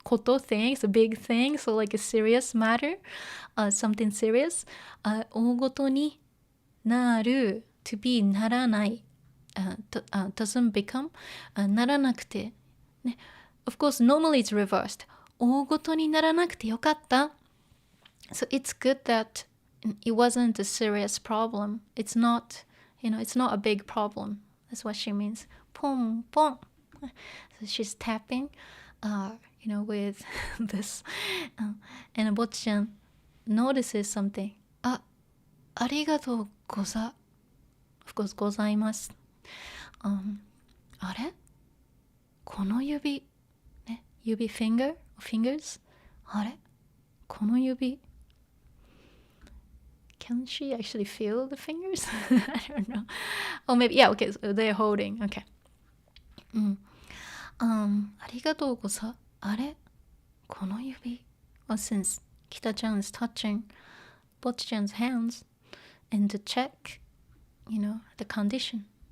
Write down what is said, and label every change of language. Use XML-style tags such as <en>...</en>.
<en>Koto, things, a big thing. So like a serious matter, something serious.</en> <ja>大ごとになる,</ja> <en>to be</en> <ja>ならない.</ja> <en>Doesn't become</en> <ja>ならなくて.</ja> <en>Of course, normally it's reversed.</en> <ja>大ごとにならなくてよかった.</ja> <en>So it's good that it wasn't a serious problem. It's not, it's not a big problem. That's what she means. Pom, pom. So she's tapping, with this. And Bocchi-chan notices something.</en> <ja>ありがとうござ.</ja> <en>Of course,</en> <ja>ございます.あれこの指、指 fingers? あれこの指</ja> <en>Can she actually feel the fingers? I don't know. Oh, maybe, yeah, okay, so they're holding. Okay.</en> <ja>ありがとうござ。あれこの指</ja> <en>Well, since Kita-chan is touching Bocchi-chan's hands and to check, the condition.</en>